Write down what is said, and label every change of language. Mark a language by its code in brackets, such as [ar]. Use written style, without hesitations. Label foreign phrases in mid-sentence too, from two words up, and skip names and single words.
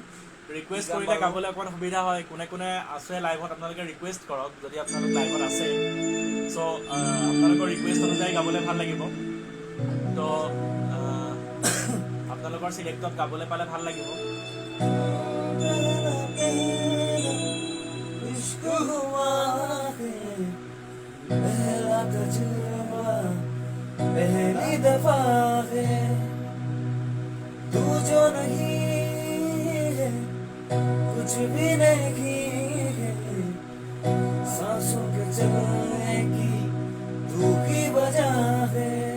[as] ৰিকুৱেষ্ট কৰিলে গাবলৈ অকণমান সুবিধা হয় কোনে কোনে আছে লাইভত আপোনালোকে ৰিকুৱেষ্ট কৰক যদি আপোনালোক লাইভত আছে চ' আপোনালোকৰ ৰিকুৱেষ্ট অনুযায়ী গাবলৈ ভাল লাগিব তো আপোনালোকৰ চিলেক্টত গাবলৈ পালে ভাল লাগিব [hi] पहली दफा है तू जो नहीं है कुछ भी नहीं है सांसों के चलने की तू की वजह है